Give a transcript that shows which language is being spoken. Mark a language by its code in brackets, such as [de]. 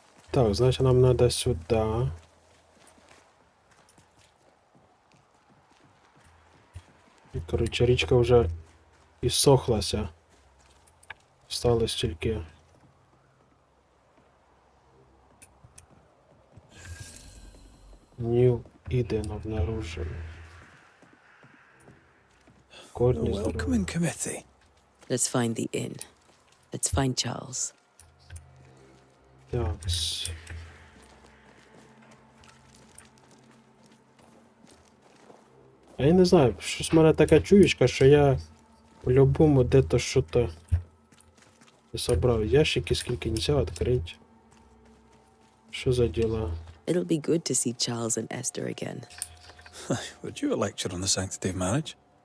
[ru] Так, значит, нам надо сюда. [uk] І, коротше, річка вже іссохлася. [ru] Осталось тільки. Нью Іден обнаружили. [en] The [uk] Корні здорові. [en] welcoming committee. Let's find the inn. Let's find Charles. [uk] Так. А я не знаю, щось в мене така чуєчка, що я по-любому [ru] де-то [uk] що-то не собрав. Ящики скільки [ru] нельзя [uk] відкрити. Що за діла? [en] It'll be good to see Charles and Esther again. Would you a lecture on the sanctity of marriage?